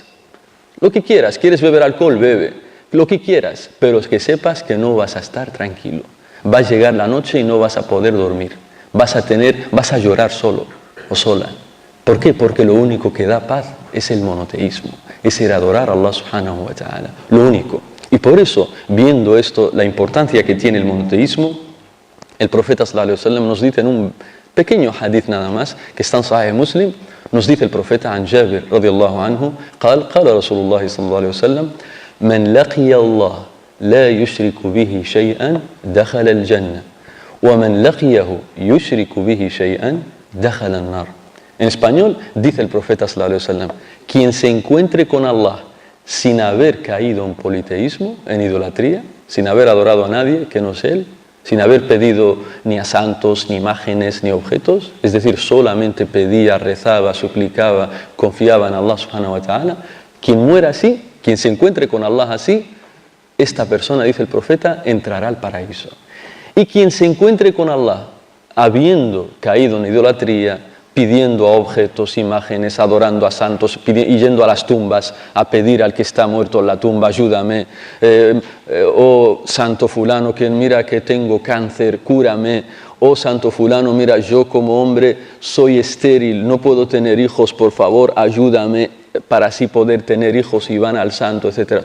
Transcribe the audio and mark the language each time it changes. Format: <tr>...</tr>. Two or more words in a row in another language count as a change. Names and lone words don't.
<es>Lo que quieras, quieres beber alcohol, bebe, lo que quieras, pero que sepas que no vas a estar tranquilo. Va a llegar la noche y no vas a poder dormir. Vas a llorar solo o sola. ¿Por qué? Porque lo único que da paz es el monoteísmo, es el adorar a</es> <ar>الله سبحانه وتعالى,</ar> <es>lo único. Y por eso, viendo esto, la importancia que tiene el monoteísmo, el profeta</es> <ar>صلى الله عليه وسلم</ar> <es>nos dice en un pequeño hadith nada más, que está en Sahih Muslim, nos dice el profeta</es> <ar>عن جابر رضي الله عنه قال رسول الله صلى الله عليه وسلم من لقي الله لا يشرك به شيئا دخل الجنة ومن لقيه يشرك به شيئا دخل النار.</ar> <es>En español dice el profeta</es> <ar>صلى الله عليه وسلم:</ar> <es>quien se encuentre con Allah sin haber caído en politeísmo, en idolatría, sin haber adorado a nadie que no es Él, sin haber pedido ni a santos, ni imágenes, ni objetos, es decir, solamente pedía, rezaba, suplicaba, confiaba en</es> <ar>الله سبحانه وتعالى,</ar> <es>quien muera así, quien se encuentre con Allah así, esta persona, dice el profeta, entrará al paraíso. Y quien se encuentre con Allah habiendo caído en idolatría, pidiendo a objetos, imágenes, adorando a santos, y yendo a las tumbas a pedir al que está muerto en la tumba: ayúdame, oh santo fulano, que mira que tengo cáncer, cúrame, oh santo fulano, mira, yo como hombre soy estéril, no puedo tener hijos, por favor ayúdame para así poder tener hijos, y van al santo, etc.</es>